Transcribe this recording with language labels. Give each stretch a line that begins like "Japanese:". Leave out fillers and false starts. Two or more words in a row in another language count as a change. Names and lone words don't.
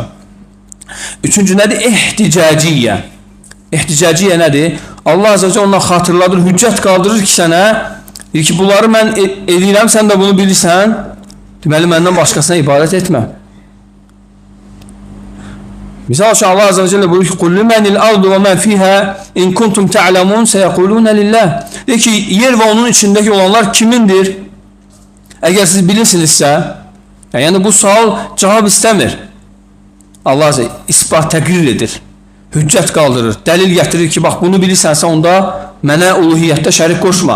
Azerbaijani: Üçüncü nədir? İhticaciyyə. İhticaciyyə nədir? Allah azə və ondan xatırladır, hüccət qaldırır ki sənə, deyir ki, bunları mən edirəm, sən də bunu bilirsən, deməli məndən başqasına ibadət etmə. Misal üçün Allah
Arabic: عز وجل
Azerbaijani: buyurur ki,
Arabic: "قل لمن الأرض ومن فيها إن كنتم تعلمون سيقولون لله."
Azerbaijani: Deyir ki, yer və onun içindəki olanlar kimindir? Əgər siz bilirsinizsə, yəni bu sual cavab istəmir. Allah azə isbat təqrir edir, hüccət qaldırır, dəlil gətirir ki, bax bunu bilirsənsə onda mənə uluhiyyətdə şərik qoşma.